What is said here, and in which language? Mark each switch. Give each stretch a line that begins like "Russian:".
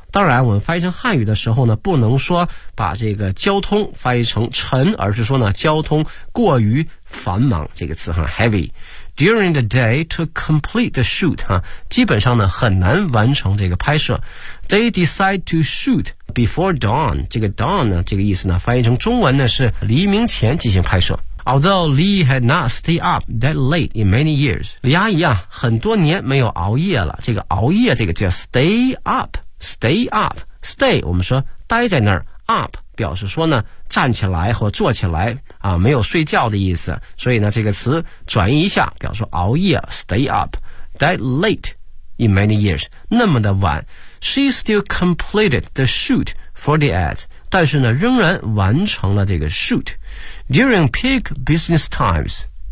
Chinese: 当然我们翻译成汉语的时候呢不能说把这个交通翻译成沉而是说呢交通过于繁忙这个词哈、啊、heavy。
English: During the day to complete the shoot,
Chinese: 啊基本上呢很难完成这个拍摄。
English: They decide to shoot before dawn.
Chinese: 这个 dawn 呢这个意思呢翻译成中文呢是黎明前进行拍摄。
English: Although Lee had not stayed up that late in many years.
Chinese: 李阿姨啊很多年没有熬夜了。这个熬夜这个叫
English: stay up, stay up, stay,
Chinese: 我们说待在那儿
English: up,
Chinese: 表示说呢站起来或坐起来啊没有睡觉的意思所以呢这个词转移一下表示熬夜
English: stay up that late in many years
Chinese: 那么的晚
English: she still completed the shoot for the ad
Chinese: 但是呢仍然完成了这个
English: shoot during peak business times